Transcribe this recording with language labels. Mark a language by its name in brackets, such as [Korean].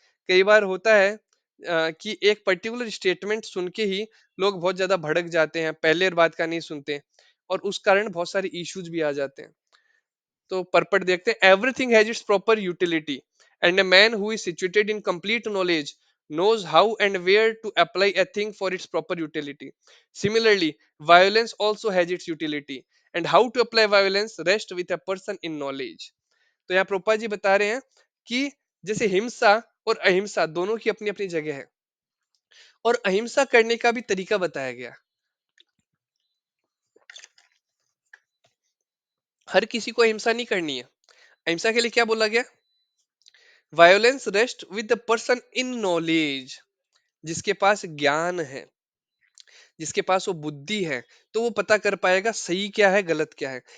[Hindi] कई बार होता है कि एक पर्टिकुलर स्टेटमेंट सुन के ही लोग बहुत ज्यादा भड़क जाते हैं, पहले और बात का नहीं सुनते, और उस कारण बहुत सारे इश्यूज भी आ जाते हैं। तो परपट देखते हैं, [English] Everything has its proper utility and a man who is situated in complete knowledge knows how and where to apply a thing for its proper utility. Similarly, violence also has its utility, and how to apply violence rests with a person in knowledge. [Hindi] तो यहाँ प्रोपा जी बता रहे हैं कि जैसे हिंसा और अहिंसा दोनों की अपनी अपनी जगह है, और अहिंसा करने का भी तरीका बताया गया। हर किसी को अहिंसा नहीं करनी है। अहिंसा के लिए क्या बोला गया? [English] violence rest with the person in knowledge, [Hindi] जिसके पास ज्ञान है, जिसके पास वो बुद्धि है, तो वो पता कर पाएगा सही क्या है गलत क्या है।